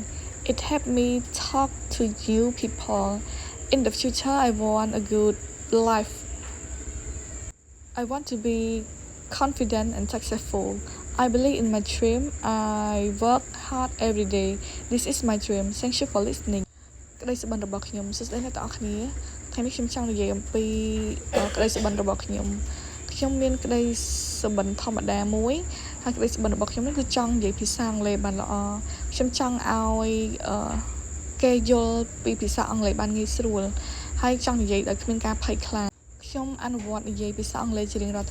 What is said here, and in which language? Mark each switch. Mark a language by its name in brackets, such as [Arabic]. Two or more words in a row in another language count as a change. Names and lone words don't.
[English] It help me talk to new people. In the future, I want a good life. I want to be confident and successful. I believe in my dream. I work hard every day. This is my dream. Thank you for listening. [Khmer] ក្តីសុបិនរបស់ខ្ញុំសួស្តីអ្នកទាំងអស់គ្នាថ្ងៃនេះខ្ញុំចង់និយាយអំពីក្តីសុបិនរបស់ខ្ញុំមានក្តីសុបិនធម្មតាមួយហើយក្តីសុបិនរបស់ខ្ញុំនេះគឺចង់និយាយភាសាអង់គ្លេសបានល្អ ខ្ញុំចង់ឲ្យគេយល់ពីភាសាអង់គ្លេសបានងាយស្រួលហើយចង់និយាយដោយគ្មានការភ័យខ្លាចខ្ញុំអនុវត្តនិយាយភាសាអង់គ្លេសជារៀងរាល់